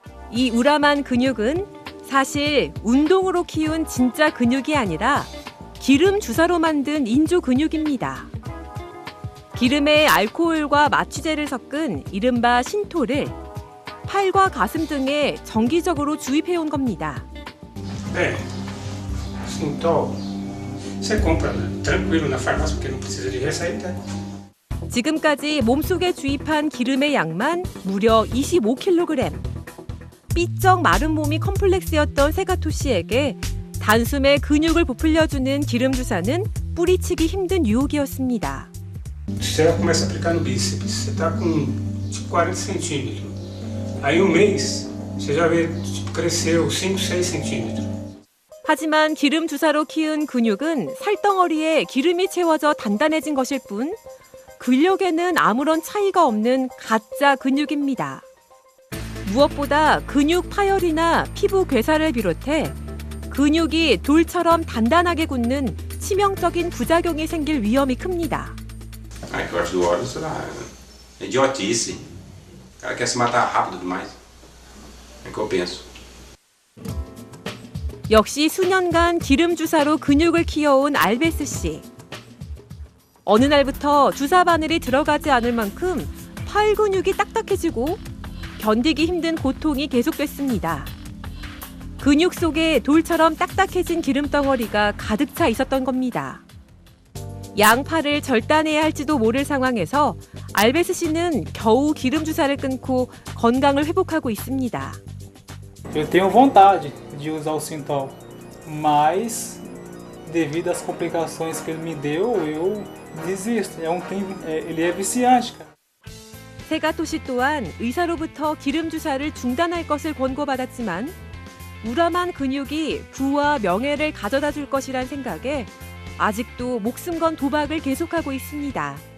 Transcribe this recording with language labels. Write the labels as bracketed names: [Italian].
[Korean] 이 우람한 근육은 사실 운동으로 키운 진짜 근육이 아니라 기름 주사로 만든 인조 근육입니다. 기름에 알코올과 마취제를 섞은 이른바 신토를 팔과 가슴 등에 정기적으로 주입해온 겁니다. 네, Sintol. [Portuguese] Você compra tranquilo na farmácia porque não precisa de receita. [Korean] 지금까지 몸속에 주입한 기름의 양만 무려 25kg. 삐쩍 마른 몸이 컴플렉스였던 세가토 씨에게 단숨에 근육을 부풀려주는 기름 주사는 뿌리치기 힘든 유혹이었습니다. [Portuguese] Você começa a aplicar no bíceps. Você está com tipo 40 centímetros. Aí mês você já vê cresceu 5, 6 centímetros. [Korean] 하지만 기름 주사로 키운 근육은 살덩어리에 기름이 채워져 단단해진 것일 뿐 근력에는 아무런 차이가 없는 가짜 근육입니다. 무엇보다 근육 파열이나 피부 괴사를 비롯해 근육이 돌처럼 단단하게 굳는 치명적인 부작용이 생길 위험이 큽니다. [Portuguese] Eu acho do óleo, sei lá, idiotice. O cara quer se matar rápido demais. É que eu penso. [Korean] 역시 수년간 기름 주사로 근육을 키워온 알베스 씨. 어느 날부터 주사 바늘이 들어가지 않을 만큼 팔 근육이 딱딱해지고 견디기 힘든 고통이 계속됐습니다. 근육 속에 돌처럼 딱딱해진 기름덩어리가 가득 차 있었던 겁니다. 양팔을 절단해야 할지도 모를 상황에서 알베스 씨는 겨우 기름 주사를 끊고 건강을 회복하고 있습니다. [Portuguese] Eu tenho vontade de usar o Sintol, mas devido às complicações que ele me deu, eu desisto. Ele é viciante, cara. [Korean] 세가토 씨 또한 의사로부터 기름 주사를 중단할 것을 권고받았지만 우람한 근육이 부와 명예를 가져다 줄 것이란 생각에 아직도 목숨 건 도박을 계속하고 있습니다.